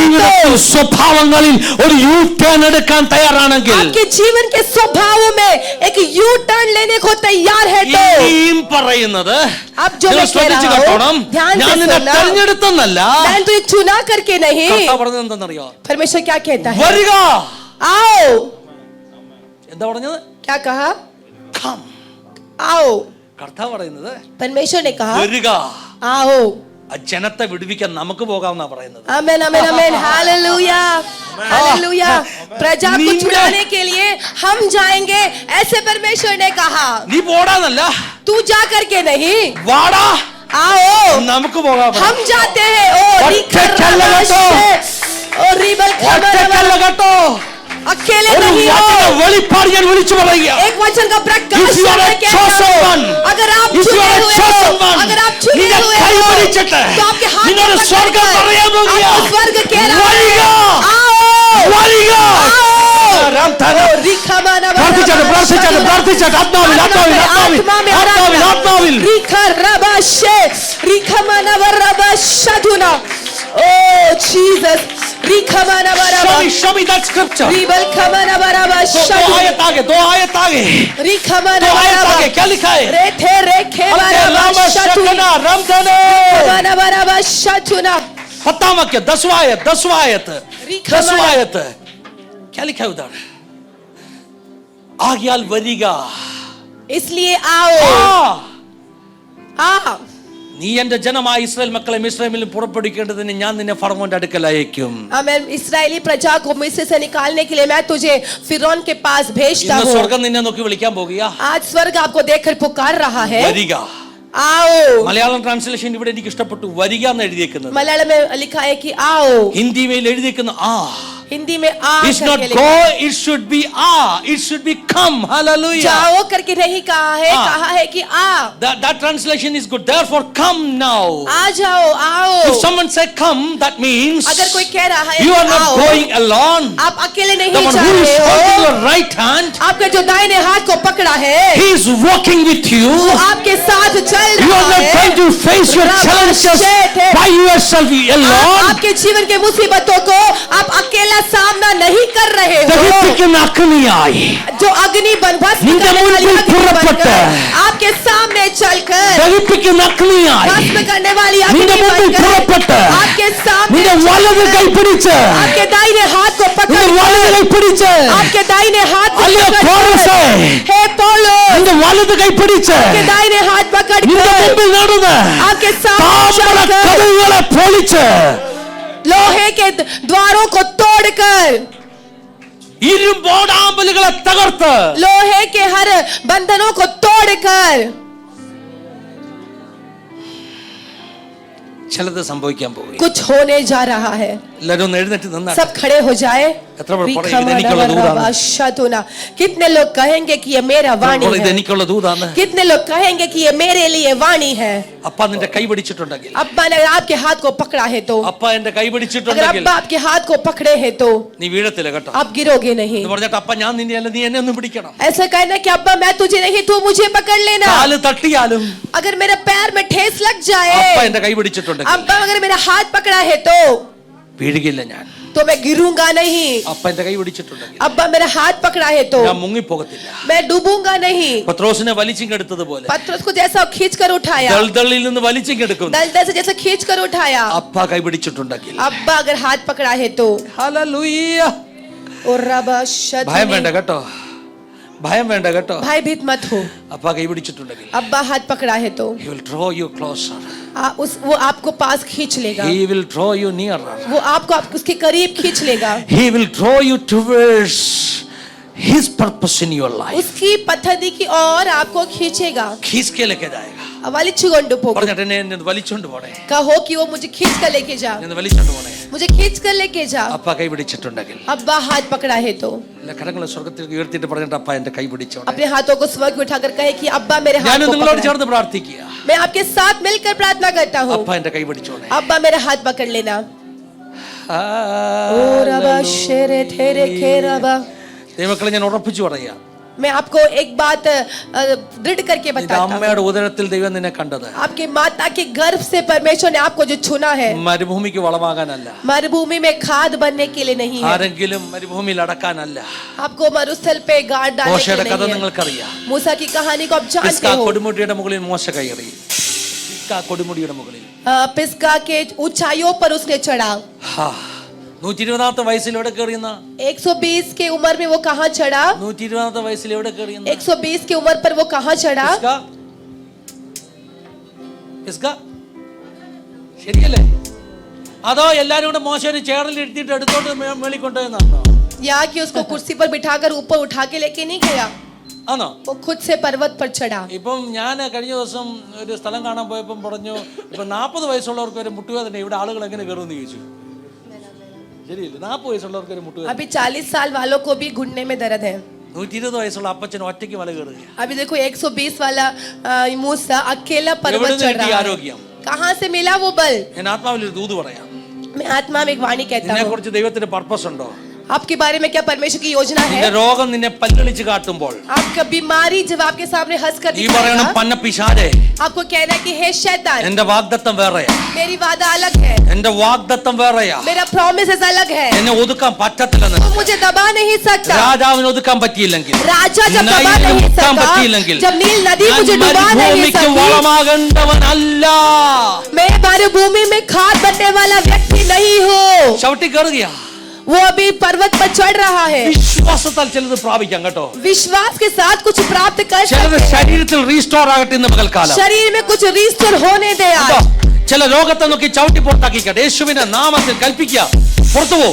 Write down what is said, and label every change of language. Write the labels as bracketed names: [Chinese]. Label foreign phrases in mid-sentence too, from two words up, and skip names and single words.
[Malayalam] ജീവിതത്തിൽ [Hindi] तो [Malayalam] സ്വഭാവങ്ങളിൽ ഒരു യു ടേൺ എടുക്കാൻ തയ്യാറാണെങ്കിൽ, [Hindi] आपके जीवन के स्वभावों में एक यू टर्न लेने को तैयार है तो [Malayalam] ഇനിയും പറയുന്നത് [Hindi] अब जो [Malayalam] നിങ്ങൾ [Hindi] मैं कह [Malayalam] ശ്രദ്ധിച്ചു [Hindi] रहा [Malayalam] കേട്ടോണം. [Hindi] हूँ ध्यान [Malayalam] ഞാൻ [Hindi] से [Malayalam] നിന്നെ [Hindi] सुनना। [Malayalam] തെരഞ്ഞെടുത്തെന്നല്ല, [Hindi] मैं तुझे चुना करके नहीं। [Malayalam] കർത്താവ് പറഞ്ഞത് എന്തെന്നറിയോ? [Hindi] परमेश्वर क्या कहता है? [Malayalam] വരിക. [Hindi] आओ। [Malayalam] എന്താ പറഞ്ഞത്? [Hindi] क्या कहा? [English] Come. [Hindi] आओ। [Malayalam] കർത്താവ് പറയുന്നത് [Hindi] परमेश्वर ने कहा [Malayalam] വരിക. [Hindi] आओ। [Malayalam] ആ ജനത്തെ വിടുവിക്കാൻ നമുക്ക് പോകാമെന്നാ പറയുന്നത്. [Hindi] आमेन आमेन आमेन हालेलुया हालेलुया। प्रजा को निंदा- छुड़ाने के लिए हम जाएंगे, ऐसे परमेश्वर ने कहा। [Malayalam] നീ പോടാന്നല്ല, [Hindi] तू जा करके नहीं, [Malayalam] വാടാ, [Hindi] आओ [Malayalam] നമുക്ക് പോകാം. [Hindi] हम जाते हैं। ओ [Malayalam] ഒറ്റയ്ക്കല്ല കേട്ടോ. ओ रिबल ഒറ്റയ്ക്കല്ല കേട്ടോ. [Hindi] अकेले [Malayalam] ഒരു [Hindi] नहीं [Malayalam] വചന [Hindi] हो। [Malayalam] വെളിപ്പാട് ഞാൻ വിളിച്ചു പറയുക. [Hindi] एक वचन का प्रकाश [English] If you are a [Hindi] मैं कहता [English] chosen [Hindi] हूं, [English] one, [Hindi] अगर आप [English] if you [Hindi] चुने [English] are a [Hindi] हुए [English] chosen [Hindi] हो, [English] one, [Hindi] अगर आप चुने [Malayalam] നിന്നെ [Hindi] हुए [Malayalam] കൈ [Hindi] हो [Malayalam] പിടിച്ചിട്ട് [Hindi] तो आपके हाथ [Malayalam] നിന്നോട് [Hindi] को [Malayalam] സ്വർഗ്ഗം [Hindi] पकड़कर [Malayalam] പറയാൻ പോകുക. [Hindi] आपको स्वर्ग कह रहा [Malayalam] വരിക. [Hindi] है आओ [Malayalam] വരിക. [Hindi] आओ। രാംധാന. ओ रिखमाना [Malayalam] പ്രാർത്ഥിച്ചാട്ടെ, പ്രാർത്ഥിച്ചാട്ടെ, പ്രാർത്ഥിച്ചാട്ടെ. ആത്മാവിൽ, ആത്മാവിൽ, ആത്മാവിൽ, [Hindi] आत्मा में [Malayalam] ആത്മാവിൽ, ആത്മാവിൽ. रिखा रबाशे रिखमाना वरबाशदुना। ओ जीसस रिखमाना वरबा [English] Show me that scripture. रिबल खमाना [Hindi] दो वरबाशदुना। आयत आगे, दो आयत आगे, रिखमाना दो आयत वरबा आगे. क्या लिखा है? रेथे रेखे अंते राम वरबाशदुना। शकना रामधने. खमाना वरबाशदुना। 10वां वाक्य, 10वां आयत, 10वां आयत, रिखमाना- 10वां आयत. क्या लिखा है उधर? आग्याल वरिगा. इसलिए आओ आ [Malayalam] നീ എന്റെ ജനമായ ഇസ്രായേൽ മക്കളെ മിസ്രൈമിൽ പുറപ്പെടുവിക്കേണ്ടതിന് ഞാൻ നിന്നെ ഫറവോന്റെ അടുക്കൽ അയക്കും. [Hindi] मैं इस्राएली प्रजा को मिस्र से निकालने के लिए मैं तुझे फिरौन के पास भेजता [Malayalam] ഇന്ന് [Hindi] हूँ। [Malayalam] സ്വർഗം നിന്നെ നോക്കി വിളിക്കാൻ പോകുക. [Hindi] आज स्वर्ग आपको देखकर पुकार रहा है। [Malayalam] വരിക. [Hindi] आओ। [Malayalam] മലയാളം ട്രാൻസ്ലേഷൻ ഇവിടെ എനിക്ക് ഇഷ്ടപ്പെട്ടു. വരിക എന്ന് എഴുതിയേക്കുന്നത്. [Hindi] मलयालम में लिखा है कि आओ। [Malayalam] ഹിന്ദിയിൽ എഴുതിയേക്കുന്ന ആ. [Hindi] हिंदी में आ [English] It's not [Hindi] करके [English] go, [Hindi] लिखा [English] it should be a. It should be come. [Hindi] है। [English] Hallelujah. [Hindi] जाओ करके नहीं कहा है, आ। कहा है कि आ [English] That translation is good. Therefore, come now. [Hindi] आ जाओ आओ। [English] If someone say come, that means [Hindi] अगर कोई कह रहा है [English] you [Hindi] कि [English] are not [Hindi] आओ, [English] going alone. [Hindi] आप अकेले [English] The [Hindi] नहीं [English] one [Hindi] जा [English] who is [Hindi] रहे [English] holding [Hindi] हो। [English] your right hand, [Hindi] आपके जो दाहिने हाथ को पकड़ा है, [English] he is walking with you. [Hindi] वो आपके साथ चल [English] You are [Hindi] रहा [English] not going [Hindi] है। [English] to face your challenges by yourself alone. [Hindi] आपके जीवन के मुसीबतों को आप अकेला सामना नहीं कर रहे हो। [Malayalam] ദഹിപ്പിക്കുന്ന അഗ്നിയായി [Hindi] जो अग्नि भस्म [Malayalam] നിന്റെ [Hindi] करने वाली [Malayalam] മുൻപിൽ [Hindi] अग्नि [Malayalam] പുറപ്പെട്ട് [Hindi] बनकर आपके सामने चलकर [Malayalam] ദഹിപ്പിക്കുന്ന അഗ്നിയായി [Hindi] भस्म करने वाली [Malayalam] നിന്റെ [Hindi] अग्नि [Malayalam] മുൻപിൽ [Hindi] बनकर [Malayalam] പുറപ്പെട്ട് [Hindi] आपके सामने [Malayalam] നിന്റെ വലത് കൈ പിടിച്ച് [Hindi] आपके दाहिने हाथ को [Malayalam] നിന്റെ വലത് [Hindi] पकड़ [Malayalam] കൈ പിടിച്ച് [Hindi] आपके दाहिने हाथ को [Malayalam] അല്ലയോ [Hindi] पकड़ [Malayalam] പൗലോസേ, [Hindi] हे पौलुस, [Malayalam] നിന്റെ വലത് കൈ പിടിച്ച് [Hindi] आपके दाहिने हाथ पकड़ [Malayalam] നിന്റെ [Hindi] कर [Malayalam] മുമ്പിൽ നടന്ന് [Hindi] आपके सामने [Malayalam] താമ്ര [Hindi] चलकर [Malayalam] കതകുകളെ പൊളിച്ച് [Hindi] लोहे के द्वारों को तोड़कर [Malayalam] ഇരുമ്പോടാമ്പലുകളെ തകർത്ത് [Hindi] लोहे के हर बंधनों को तोड़कर [Malayalam] ചിലത് സംഭവിക്കാൻ പോകും. [Hindi] कुछ होने जा रहा है। [Malayalam] എല്ലാവരും ഒന്ന് എഴുന്നേറ്റ് നിന്നാ [Hindi] सब खड़े हो जाए। [Malayalam] എത്ര പേർ പറയും ഇത് എനിക്കുള്ള ദൂതാണ്? [Hindi] शतुना कितने लोग कहेंगे कि ये मेरा वाणी [Malayalam] ഇത് [Hindi] है? [Malayalam] എനിക്കുള്ള ദൂതാണ്. [Hindi] कितने लोग कहेंगे कि ये मेरे लिए वाणी है? [Malayalam] അപ്പ നിന്റെ കൈ പിടിച്ചിട്ടുണ്ടെങ്കിൽ, [Hindi] अब्बा ने अगर आपके हाथ को पकड़ा है तो, [Malayalam] അപ്പ എന്റെ കൈ [Hindi] अगर [Malayalam] പിടിച്ചിട്ടുണ്ടെങ്കിൽ [Hindi] अब्बा आपके हाथ को पकड़े हैं तो [Malayalam] നീ വീഴത്തില്ല കേട്ടോ. [Hindi] आप गिरोगे नहीं। [Malayalam] എന്ന് പറഞ്ഞിട്ട് അപ്പ ഞാൻ നിന്നെ അല്ല, നീ എന്നെ ഒന്ന് പിടിക്കണം. [Hindi] ऐसा कहना कि अब्बा मैं तुझे नहीं, तू मुझे पकड़ लेना। [Malayalam] കാല് തട്ടിയാലും [Hindi] अगर मेरे पैर में ठेस लग [Malayalam] അപ്പ [Hindi] जाए, [Malayalam] എന്റെ കൈ പിടിച്ചിട്ടുണ്ടെങ്കിൽ [Hindi] अब्बा अगर मेरा हाथ पकड़ा है तो [Malayalam] വീഴുകയില്ല ഞാൻ. [Hindi] तो मैं गिरूंगा नहीं। [Malayalam] അപ്പ എന്റെ കൈ പിടിച്ചിട്ടുണ്ടെങ്കിൽ [Hindi] अब्बा मेरा हाथ पकड़ा है तो [Malayalam] ഞാൻ മുങ്ങിപ്പോകത്തില്ല. [Hindi] मैं डूबूंगा नहीं। [Malayalam] പത്രോസിനെ വലിച്ചിങ്ങെടുത്തതുപോലെ [Hindi] पतरस को जैसा खींच कर उठाया, [Malayalam] ദൾദളിൽ നിന്ന് വലിച്ചിങ്ങെടുക്കും. [Hindi] दलदल से जैसा खींच कर उठाया, [Malayalam] അപ്പ കൈ പിടിച്ചിട്ടുണ്ടെങ്കിൽ [Hindi] अब्बा अगर हाथ पकड़ा है तो [Malayalam] ഹല്ലേലൂയ. और रबा ഭയം വേണ്ട കേട്ടോ, ഭയം വേണ്ട കേട്ടോ. [Hindi] भयभीत मत हो। [Malayalam] അപ്പ കൈ പിടിച്ചിട്ടുണ്ടെങ്കിൽ [Hindi] अब्बा हाथ पकड़ा है तो [English] he will draw you closer, [Hindi] वो आपको पास खींच लेगा। [English] he will draw you nearer, [Hindi] वो आपको उसके करीब खींच लेगा। [English] he will draw you towards his purpose in your life. [Hindi] उसकी पद्धति की ओर आपको खींचेगा। खींच के लेके जाएगा. [Malayalam] വലിച്ചുകൊണ്ട് പോകും। പറഞ്ഞിട്ട് എന്നെ വലിച്ചോണ്ട് പോണേ, [Hindi] कहो कि वो मुझे खींच कर लेके जा, [Malayalam] എന്നെ വലിച്ചോണ്ട് പോണേ. [Hindi] मुझे खींच कर लेके जा। [Malayalam] അപ്പ കൈ പിടിച്ചിട്ടുണ്ടെങ്കിൽ [Hindi] अब्बा हाथ पकड़ा है तो [Malayalam] കരങ്ങളെ സ്വർഗത്തിലേക്ക് ഉയർത്തിയിട്ട് പറഞ്ഞിട്ട് അപ്പ എന്റെ കൈ പിടിച്ചോണേ. [Hindi] अपने हाथों को स्वर्ग में उठाकर कहे कि अब्बा मेरे हाथ [Malayalam] ഞാൻ [Hindi] को [Malayalam] നിങ്ങളോട് [Hindi] पकड़ा। [Malayalam] ചേർന്ന് പ്രാർത്ഥിക്കുക. [Hindi] मैं आपके साथ मिलकर प्रार्थना करता हूँ। [Malayalam] അപ്പ എന്റെ കൈ പിടിച്ചോണേ. [Hindi] अब्बा मेरा हाथ पकड़ लेना। ओ रबा शेरे थेरे खे रबा। [Malayalam] ദൈവമക്കളെ ഞാൻ ഉറപ്പിച്ചു പറയാ, [Hindi] मैं आपको एक बात दृढ़ करके [Malayalam] ഇത് [Hindi] बताता हूँ। [Malayalam] അമ്മയുടെ ഉദരത്തിൽ ദൈവം നിന്നെ കണ്ടത് [Hindi] आपके माता के गर्भ से परमेश्वर ने आपको जो चुना है, [Malayalam] മരുഭൂമിക്ക് വളമാകാനല്ല, [Hindi] मरुभूमि में खाद बनने के लिए नहीं है, [Malayalam] ആരെങ്കിലും മരുഭൂമിയിൽ അടക്കാനല്ല. [Hindi] आपको मरुस्थल पे गाड़ डालने के [Malayalam] മോശയുടെ [Hindi] लिए [Malayalam] കഥ [Hindi] नहीं है। [Malayalam] നിങ്ങൾക്കറിയാം. [Hindi] मूसा की कहानी को आप जानते [Malayalam] പിസ്ഗാ [Hindi] हो। [Malayalam] കൊടുമുടിയുടെ മുകളിൽ മോശ കയറി. പിസ്ഗാ കൊടുമുടിയുടെ മുകളിൽ [Hindi] पिस्गा के ऊंचाइयों पर उसने चढ़ा। [Malayalam] 120ാമത്തെ വയസ്സിൽ എവിടെ കയറിയെന്ന? [Hindi] 120 के उम्र में वो कहाँ चढ़ा? [Malayalam] 120ാമത്തെ വയസ്സിൽ എവിടെ കയറിയെന്ന? [Hindi] 120 की उम्र पर वो कहाँ चढ़ा? [Malayalam] പിസ്ഗാ ശരിയല്ലേ? അതോ എല്ലാരും കൂടെ മോശയുടെ ചേറിൽ എടുത്തിട്ട് എടുത്തോട്ട് മേളിൽ കൊണ്ടുപോയെന്നാണോ? [Hindi] या कि उसको कुर्सी पर बिठाकर ऊपर उठा के लेके नहीं गया, [Malayalam] ആണോ? [Hindi] वो खुद से पर्वत पर चढ़ा। [Malayalam] ഇപ്പം ഞാൻ കഴിഞ്ഞ ദിവസം ഒരു സ്ഥലം കാണാൻ പോയപ്പം പറഞ്ഞു, ഇപ്പൊ 40 വയസ്സുള്ളവർക്ക് ഒരു മുട്ടുവേദന, ഇവിടെ ആളുകൾ എങ്ങനെ കയറുമെന്ന് ചോദിച്ചു. ശരിയല്ലേ? 40 വയസ്സുള്ളവർക്ക് ഒരു മുട്ടുവേദന. [Hindi] अभी 40 साल वालों को भी घुटने में दर्द है। [Malayalam] 120 വയസ്സുള്ള അപ്പച്ചൻ ഒറ്റയ്ക്ക് മല കയറുക. [Hindi] अभी देखो 120 वाला मूसा अकेला पर्वत चढ़ रहा है। [Malayalam] ആരോഗ്യം [Hindi] कहाँ से मिला वो बल? [Malayalam] ഞാൻ ആത്മാവിൽ ഒരു ദൂത് പറയാം. [Hindi] मैं आत्मा में एक वाणी कहता [Malayalam] ഇതിനെ [Hindi] हूँ। [Malayalam] കുറിച്ച് ദൈവത്തിന്റെ പർപ്പസ് ഉണ്ടോ? [Hindi] आपके बारे में क्या परमेश्वर की योजना [Malayalam] നിന്റെ [Hindi] है? [Malayalam] രോഗം നിന്നെ പല്ലൊളിച്ച് കാട്ടുമ്പോൾ [Hindi] आपका बीमारी जब आपके सामने हंस कर [Malayalam] നീ പറയണം, [Hindi] दिखाएगा, [Malayalam] പന്ന പിശാചേ, [Hindi] आपको कहना है कि हे शैतान, [Malayalam] എന്റെ വാഗ്ദത്തം വേറെയാ, [Hindi] मेरी वादा अलग है, [Malayalam] എന്റെ വാഗ്ദത്തം വേറെയാ, [Hindi] मेरा promises अलग है, [Malayalam] എന്നെ ഒതുക്കാൻ പറ്റത്തില്ലെന്ന്. [Hindi] वो मुझे दबा नहीं सकता। [Malayalam] രാജാവിന് ഒതുക്കാൻ പറ്റിയില്ലെങ്കിൽ, [Hindi] राजा जब दबा [Malayalam] നൈലിന് [Hindi] नहीं [Malayalam] ഒതുക്കാൻ [Hindi] सकता, [Malayalam] പറ്റിയില്ലെങ്കിൽ, [Hindi] जब नील नदी [Malayalam] ഞാൻ [Hindi] मुझे डुबा नहीं [Malayalam] മരുഭൂമിക്ക് [Hindi] सकती, [Malayalam] വളമാകേണ്ടവനല്ല. [Hindi] मैं मरुभूमि में खाद बनने वाला व्यक्ति नहीं हूँ। [Malayalam] ചവിട്ടി കയറുകയാ. [Hindi] वो अभी पर्वत पर चढ़ रहा है। [Malayalam] വിശ്വാസത്താൽ ചിലത് പ്രാപിക്കാം കേട്ടോ. [Hindi] विश्वास के साथ कुछ प्राप्त कर [Malayalam] ചിലത് [Hindi] सकते हैं। [Malayalam] ശരീരത്തിൽ റീസ്റ്റോർ ആകട്ടെ ഇന്ന് പകൽക്കാലം. [Hindi] शरीर में कुछ रिस्टोर होने दे आज। [Malayalam] കേട്ടോ? ചില രോഗത്തെ നോക്കി ചവിട്ടി പുറത്താക്കിക്കട്ടെ. യേശുവിന്റെ നാമത്തിൽ കൽപ്പിക്കുക, പുറത്തു പോ.